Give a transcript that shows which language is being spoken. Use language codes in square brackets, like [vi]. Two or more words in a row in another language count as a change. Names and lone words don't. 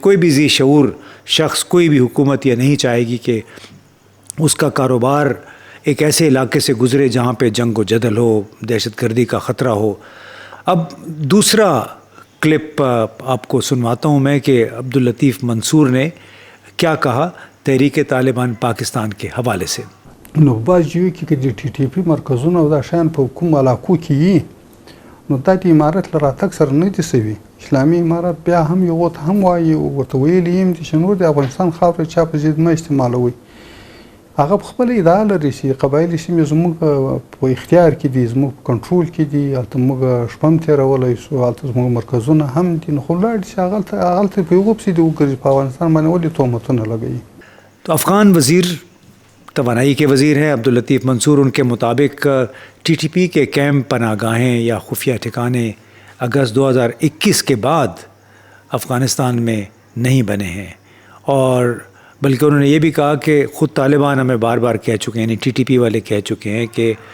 [ur] کوئی بھی ذی شعور شخص، کوئی بھی حکومت یہ نہیں چاہے گی کہ اس کا کاروبار ایک ایسے علاقے سے گزرے جہاں پہ جنگ و جدل ہو، دہشت گردی کا خطرہ ہو۔ اب دوسرا کلپ آپ کو سنواتا ہوں میں کہ عبداللطیف منصور نے کیا کہا تحریک طالبان پاکستان کے حوالے سے۔ [ps] نو بعض جیو کې د ټي ټي پي مرکزونه او دا شیان په کوم علاقو کې وي، نو دا د امارت له راتګ سره نه دي سوي. اسلامي امارت بیا هم یو ته هم وایي، ورته ویلي یم چې نور د افغانستان خاوره چا په ضد مه استعمالوئ. هغه په خپل ادعا لري چې قبایلي سیمې زموږ په اختیار کې دي، زموږ په کنټرول کې دي، هلته موږ شپه هم تېرولی شو، هلته زموږ مرکزونه هم دي، نو خو ولاړ دي چې هغلته په یوه پسې دي وګرځي، په افغانستان باندې ولې تهمتونه لګوي. [ur] تو افغان وزیر توانائی کے وزیر ہیں عبداللطیف منصور، ان کے مطابق ٹی ٹی پی کے کیمپ، پناہ گاہیں یا خفیہ ٹھکانے اگست 2021 کے بعد افغانستان میں نہیں بنے ہیں، اور بلکہ انہوں نے یہ بھی کہا کہ خود طالبان ہمیں بار بار کہہ چکے ہیں، یعنی ٹی ٹی پی والے کہہ چکے ہیں کہ